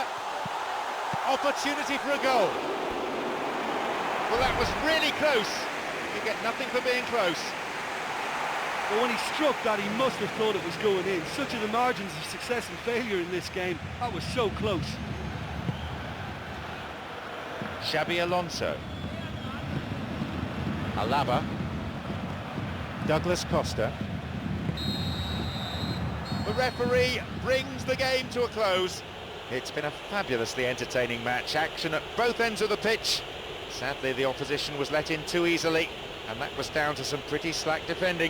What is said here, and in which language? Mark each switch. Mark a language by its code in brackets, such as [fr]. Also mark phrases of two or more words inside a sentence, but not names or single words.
[en] Opportunity for a goal. Well, that was really close. You get nothing for being close. But when he struck that, he must have thought it was going in. Such are the margins of success and failure in this game. That was so close. Xabi Alonso. Alaba. Douglas Costa. The referee brings the game to a close. It's been a fabulously entertaining match. Action at both ends of the pitch. Sadly, the opposition was let in too easily, and that was down to some pretty slack defending.